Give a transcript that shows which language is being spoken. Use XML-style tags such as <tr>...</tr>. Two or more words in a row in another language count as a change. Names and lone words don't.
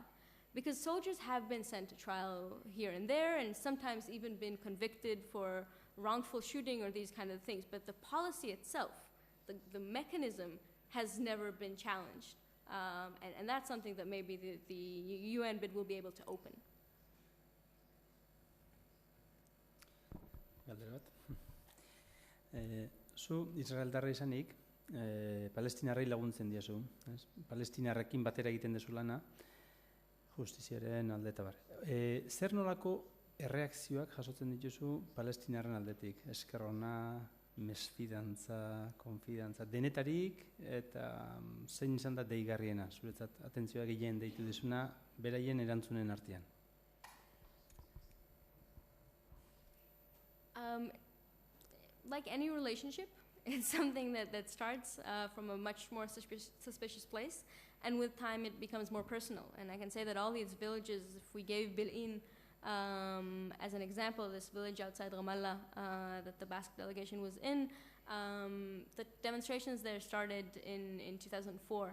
<en>Because soldiers have been sent to trial here and there, and sometimes even been convicted for wrongful shooting or these kind of things. But the policy itself, the mechanism, has never been challenged. And that's something that maybe the UN bid will be able to open.</en> <eu>Galdera bat. Zu Israeldarra izanik, palestinarrei laguntzen diazu. Palestinarrekin batera egiten dezu lana, justiziaren alde eta bar. Zer nolako erreakzioak jasotzen dituzu palestinarren aldetik? Eskerrona, mesfidantza, konfidantza, denetarik, eta zein izan da deigarriena, zuretzat atentzioa gehien deitu dizuna, beraien erantzunen artean?</eu> <en>Like any relationship, it's something that starts from a much more suspicious place, and with time it becomes more personal. And I can say that all these villages, if we gave Bil'in as an example, this village outside Ramallah that the Basque delegation was in, the demonstrations there started in 2004.</en>